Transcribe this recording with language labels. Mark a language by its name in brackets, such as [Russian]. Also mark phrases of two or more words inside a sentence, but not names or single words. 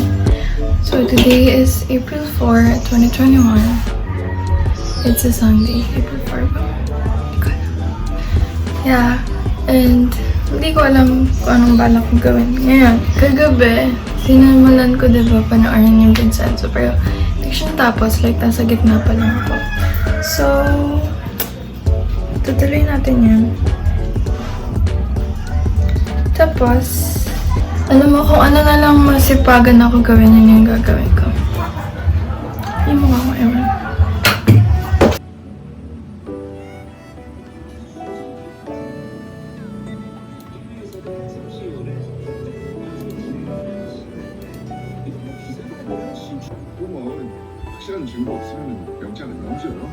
[English] So today is April 4, 2021. It's a Sunday, April 4 ba? [Filipino] Hindi ko alam. Yeah, and hindi ko alam kung anong balak kong gawin. Ngayon, kagabi, sinimulan ko diba panoorin yung Vincenzo, pero hindi siya tapos, like nasa gitna pa lang ako. So, tutuloy natin yan. Tapos, alam mo, kung ano na lang masipagan ako gawin, yun yung gagawin ko. Yung mukha ko, ewan. [Korean] 그러면 확실한 증거 없으면 영장은 넘겨요.